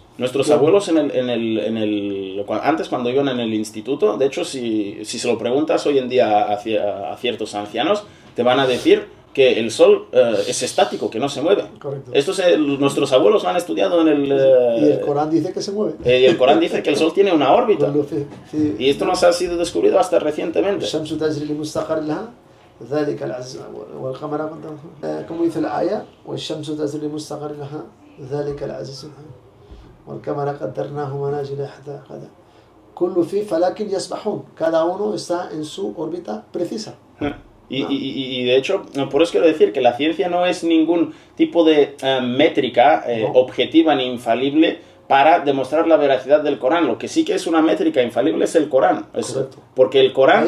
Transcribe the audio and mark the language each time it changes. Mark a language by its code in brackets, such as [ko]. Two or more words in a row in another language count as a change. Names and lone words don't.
[es] Nuestros abuelos antes cuando iban en el instituto, de hecho si se lo preguntas hoy en día a ciertos ancianos, te van a decir que el sol es estático, que no se mueve. Correcto. Esto nuestros abuelos lo han estudiado en el... y el Corán dice que se mueve. Y el Corán dice que el sol tiene una órbita. Y esto nos ha sido descubrido hasta recientemente. [ar] ذلك العزيز والقمر [es] como dice la aya [ar] والشمس تجري لمستقر لها ذلك العزيز والقمر قدرناه منازل حتى قدر كل في فلك يسبحون, [es] cada uno está en su órbita precisa. Y de hecho, por eso quiero decir que la ciencia no es ningún tipo de métrica objetiva ni infalible para demostrar la veracidad del Corán. Lo que sí que es una métrica infalible es el Corán. Porque el Corán...